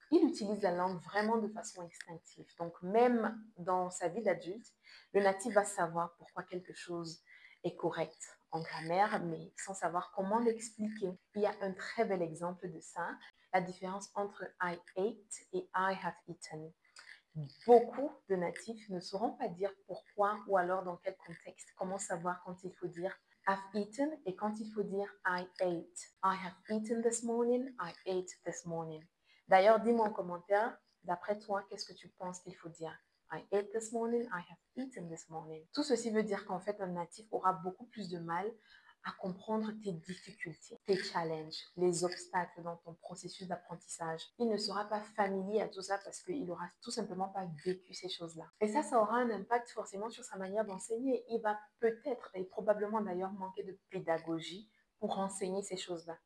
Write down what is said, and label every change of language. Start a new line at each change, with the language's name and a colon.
French: Il utilise la langue vraiment de façon instinctive. Donc même dans sa vie d'adulte, le natif va savoir pourquoi quelque chose est correct en grammaire, mais sans savoir comment l'expliquer. Il y a un très bel exemple de ça, la différence entre
English: I ate
French: et
English: I have eaten.
French: Beaucoup de natifs ne sauront pas dire pourquoi ou alors dans quel contexte, comment savoir quand il faut dire
English: I've eaten
French: et quand il faut dire
English: I ate. I have eaten this morning, I ate this morning.
French: D'ailleurs, dis-moi en commentaire, d'après toi, qu'est-ce que tu penses qu'il faut dire?
English: I ate this morning, I have eaten this morning.
French: Tout ceci veut dire qu'en fait, un natif aura beaucoup plus de mal à comprendre tes difficultés, tes challenges, les obstacles dans ton processus d'apprentissage. Il ne sera pas familier à tout ça parce qu'il n'aura tout simplement pas vécu ces choses-là. Et ça aura un impact forcément sur sa manière d'enseigner. Il va peut-être et probablement d'ailleurs manquer de pédagogie pour enseigner ces choses-là.